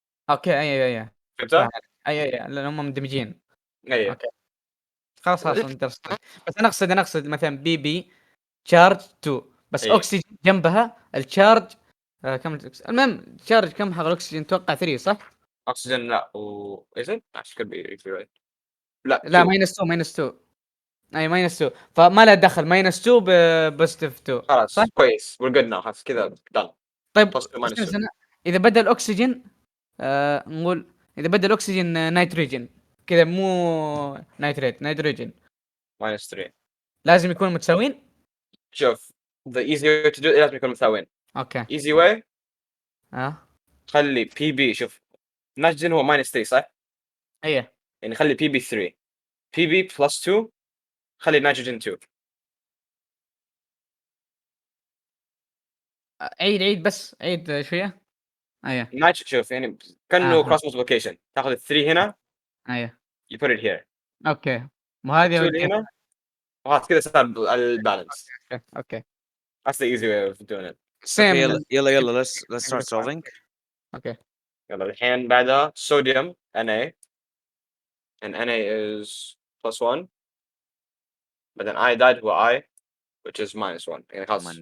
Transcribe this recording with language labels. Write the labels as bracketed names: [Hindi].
[Arabic] اوكي اي فهمت؟ اي لان هم مندمجين. ايه اوكي خلاص understood. بس انا اقصد مثلا بي تشارج 2 بس إيه. اكسجين جنبها التشارج كم المهم تشارج كم حق الاكسجين اتوقع 3 صح؟ [English] Oxygen لا is it? Actually could be if you're right. [Arabic] لا لا 2. ماينس 2 اي ماينس 2 فما له دخل ماينس 2 بوزيتيف 2 خلاص صح؟ [English] كويس we're good now [Arabic] خلاص كذا [English] done. [Arabic] طيب [English] plus 2 minus 2 [Arabic] استنى اذا بدل اكسجين نقول اذا بدل اكسجين نيتروجين كذا مو نيتروجين [English] minus 3. [Arabic] لازم يكونوا متساويين. [English] شوف the easy way to do it [Arabic] لازم يكونوا متساويين. اوكي easy way خلي بي بي شوف نيتروجين هو minus 3 صح؟ ايه يعني خلي بي بي 3 بي بي plus 2 خلي نيتروجين 2. عيد بس عيد شويه. ايه نيتروجين شوف يعني كأنه آه. cross multiplication تاخذ ال 3 هنا ايه [English] you put it here [Arabic] اوكي مو هذه 2 اللي هنا وخلاص كذا صار البالانس. اوكي [English] That's the easy way of doing it. Okay, [Arabic] سيم [English] يلا let's start solving. [Arabic] اوكي [English] يلا الحين بعدها sodium Na and Na is plus 1 but then iodide هو I which is minus 1 [Arabic] يعني خلاص